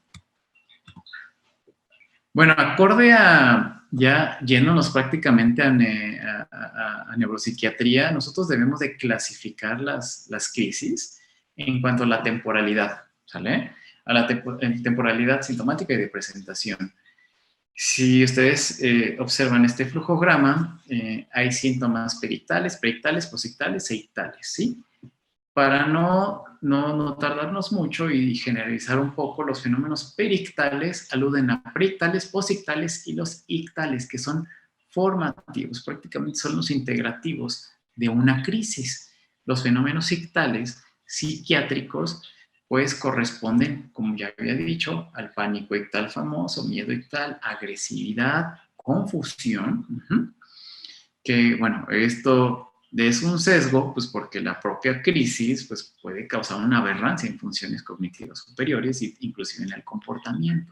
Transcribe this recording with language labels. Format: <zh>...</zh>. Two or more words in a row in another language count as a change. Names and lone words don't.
<es>Bueno, acorde a ya yéndonos prácticamente a neuropsiquiatría, nosotros debemos de clasificar las crisis en cuanto a la temporalidad, ¿sale? A la temporalidad sintomática y de presentación. Si ustedes observan este flujograma, hay síntomas perictales, preictales, posictales e ictales, ¿sí? Para no tardarnos mucho y generalizar un poco, los fenómenos perictales aluden a preictales, posictales y los ictales, que son formativos, prácticamente son los integrativos de una crisis. Los fenómenos ictales psiquiátricos pues corresponden, como ya había dicho, al pánico ictal famoso, miedo ictal, agresividad, confusión, que bueno, esto es un sesgo, pues porque la propia crisis pues, puede causar una aberrancia en funciones cognitivas superiores e inclusive en el comportamiento.</es>